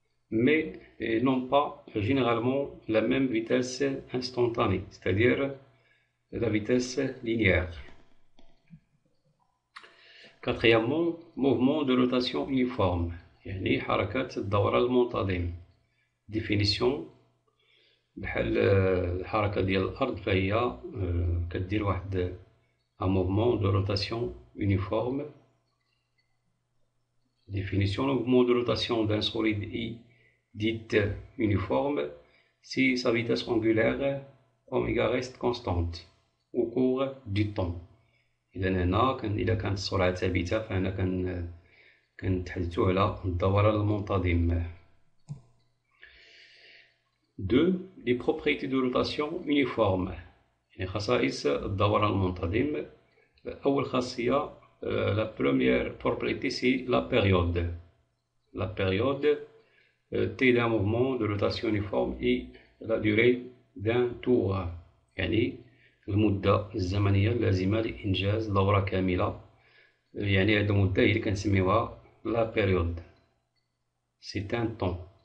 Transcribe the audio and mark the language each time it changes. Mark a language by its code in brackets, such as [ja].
[fr] Mais non pas généralement la même vitesse instantanée, c'est-à-dire la vitesse linéaire. Quatrièmement, mouvement de rotation uniforme، [ar] يعني حركة الدوران المنتظم. définition بحال الحركة ديال الأرض فهي كدير واحد [fr] un mouvement de rotation uniforme. Définition: le mouvement de rotation d'un solide I dit uniforme si sa vitesse angulaire oméga reste constante au cours du temps. [ar] إذا هنا إذا كانت السرعة ثابتة فهنا كنتحدثو على الدوران المنتظم. 2. [fr] Les propriétés de rotation uniforme، [ar] يعني خصائص الدوران المنتظم. أول خاصية [fr] la première propriété c'est la période. La période T d'un mouvement de rotation uniforme et la durée d'un tour، [ar] يعني المدة الزمنية اللازمة لإنجاز دورة كاملة، يعني هاد المدة هي اللي كنسميوها لا بيريود، [fr] c'est un temps.